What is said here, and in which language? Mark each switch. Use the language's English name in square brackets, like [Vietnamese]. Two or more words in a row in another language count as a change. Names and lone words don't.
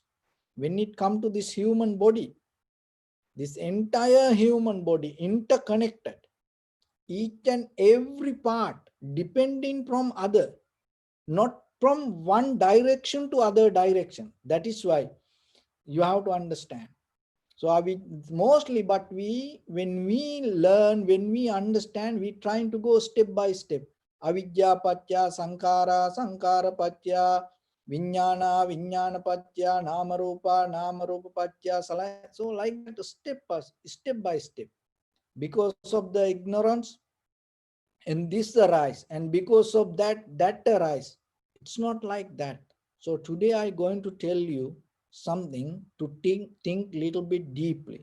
[English] When it comes to this human body, this entire human body interconnected, each and every part depending from other, not from one direction to other direction. That is why you have to understand. So we mostly, but when we learn, when we understand, we trying to go step by step. [Pali] Avidya patya sankara, sankara patya vijnana, vijnana patya namarupa, namarupa patya. [English] So like that, step by step. Because of the ignorance, and this arise, and because of that arise. It's not like that. So today I'm going to tell you something to think little bit deeply.